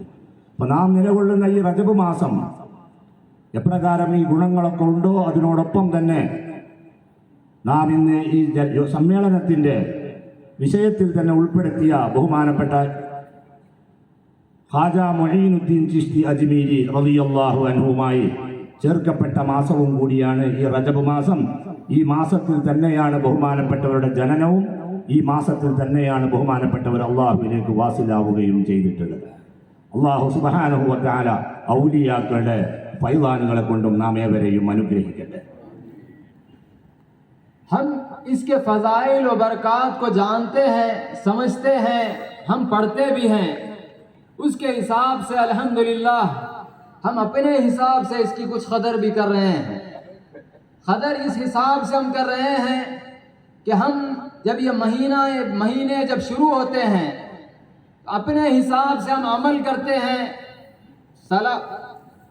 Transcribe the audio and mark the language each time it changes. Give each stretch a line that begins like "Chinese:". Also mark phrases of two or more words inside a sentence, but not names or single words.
Malayalam: അപ്പോൾ നാം നിലകൊള്ളുന്ന ഈ റജബ് മാസം എപ്രകാരം ഈ ഗുണങ്ങളൊക്കെ ഉണ്ടോ, അതിനോടൊപ്പം തന്നെ നാം ഇന്ന് ഈ സമ്മേളനത്തിൻ്റെ വിഷയത്തിൽ തന്നെ ഉൾപ്പെടുത്തിയ ബഹുമാനപ്പെട്ട ഖാജ മൊഈനുദ്ദീൻ ചിശ്തി അജ്മീരി
Arabic: رضي الله عنه
Malayalam: ചേർക്കപ്പെട്ട മാസവും കൂടിയാണ് ഈ റജബ് മാസം. ഈ മാസത്തിൽ തന്നെയാണ് ബഹുമാനപ്പെട്ടവരുടെ ജനനവും, ഈ മാസത്തിൽ തന്നെയാണ് ബഹുമാനപ്പെട്ടവർ അള്ളാഹുവിലേക്ക് വാസിലാവുകയും ചെയ്തിട്ടുള്ളത്.
Arabic: الله سبحانه وتعالى
Malayalam: ഔലിയാക്കളുടെ ഫൈളാനുകളെ കൊണ്ടും നാം ഏവരെയും അനുഗ്രഹിക്കട്ടെ.
Hindi: हम इसके फ़ज़ाइल व बरक़ात को जानते हैं, समझते हैं, हम पढ़ते भी हैं. उसके हिसाब से अल्हम्दुलिल्लाह हम अपने हिसाब से इसकी कुछ क़दर भी कर रहे हैं. क़दर इस हिसाब से हम कर रहे हैं कि हम जब ये महीने जब शुरू होते हैं अपने हिसाब से हम अमल करते हैं.